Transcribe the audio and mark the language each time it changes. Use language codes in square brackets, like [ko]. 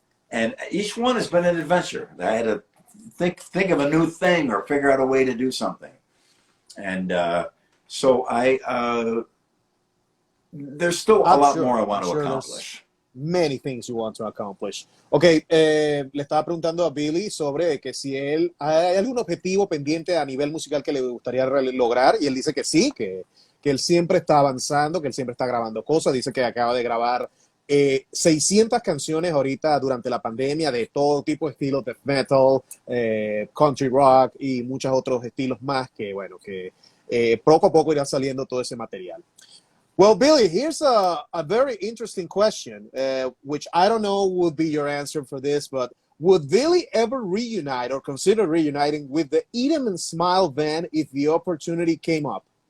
[en] And each one has been an adventure. I had to think of a new thing or figure out a way to do something. And so there's still a lot more I want to accomplish. Many things you want to accomplish. [es] Ok, le estaba preguntando a Billy sobre que si él hay algún objetivo pendiente a nivel musical que le gustaría lograr, y él dice que sí, que él siempre está avanzando, que él siempre está grabando cosas. Dice que acaba de grabar 600 canciones ahorita durante la pandemia, de todo tipo de estilos, death metal, country rock y muchos otros estilos más, que bueno, que poco a poco irá saliendo todo ese material. [en] Well, Billy, here's a very interesting question, which I don't know would be your answer for this, but would Billy ever reunite or consider reuniting with the Eat 'em and Smile band if the opportunity came up?